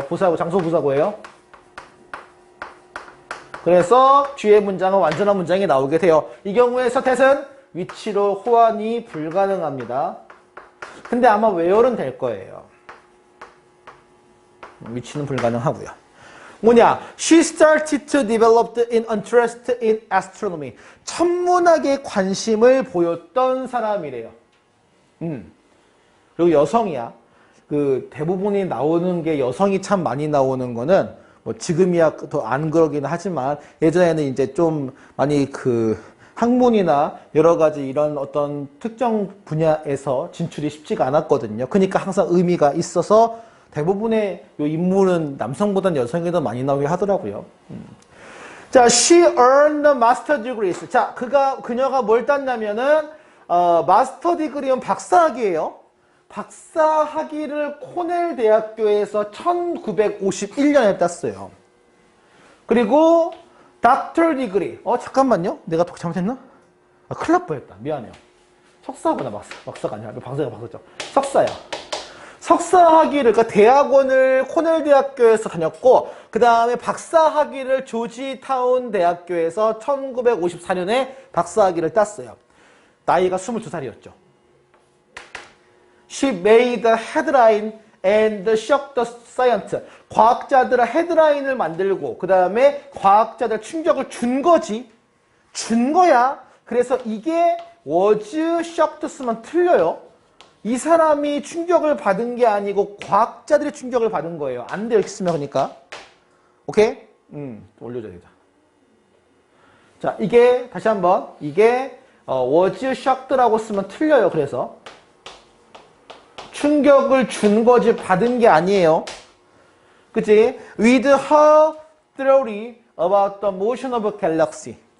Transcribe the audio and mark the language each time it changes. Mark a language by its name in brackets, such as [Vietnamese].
[Korean] 부사고 장소 부사고예요. 그래서 뒤에 문장은 완전한 문장이 나오게 돼요. 이 경우에 서태은 위치로 호환이 불가능합니다. 근데 아마 외열은 될 거예요. 위치는 불가능하고요. 뭐냐? [English] She started to develop an interest in astronomy. [Korean] 천문학에 관심을 보였던 사람이래요. 그리고 여성이야. 그 대부분이 나오는 게 여성이 참 많이 나오는 거는 뭐 지금이야 더 안 그러긴 하지만 예전에는 이제 좀 많이 그 학문이나 여러 가지 이런 어떤 특정 분야에서 진출이 쉽지가 않았거든요. 그러니까 항상 의미가 있어서 대부분의 요 인물은 남성보다는 여성이 더 많이 나오게 하더라고요. [English] 자, she earned a master degree. [Korean] 자, 그녀가 뭘 땄냐면은 마스터 디그리는 박사학위예요. 박사학위를 코넬 대학교에서 1951년에 땄어요. 그리고 닥터 디그리. 잠깐만요. 내가 잘못했나? 큰일 날 뻔했다. 미안해요. 석사구나, 박사가 아니라. 박사가 박사죠. 석사야. 석사학위를, 그러니까 대학원을 코넬 대학교에서 다녔고, 그 다음에 박사학위를 조지타운 대학교에서 1954년에 박사학위를 땄어요. 나이가 22살이었죠. [English] She made the headline and shocked the science. [Korean] 과학자들의 헤드라인을 만들고 그 다음에 과학자들 충격을 준 거지. 준 거야. 그래서 이게 [English] was shocked [Korean] 쓰면 틀려요. 이 사람이 충격을 받은 게 아니고 과학자들이 충격을 받은 거예요. 안 돼, 이렇게 쓰면. 그러니까 오케이? 올려줘야겠다. 자, 이게 다시 한번 이게 [English] was shocked [Korean] 라고 쓰면 틀려요. 그래서 충격을 준 거지 받은 게 아니에요. 그치? [English] With her theory about the motion of galaxy.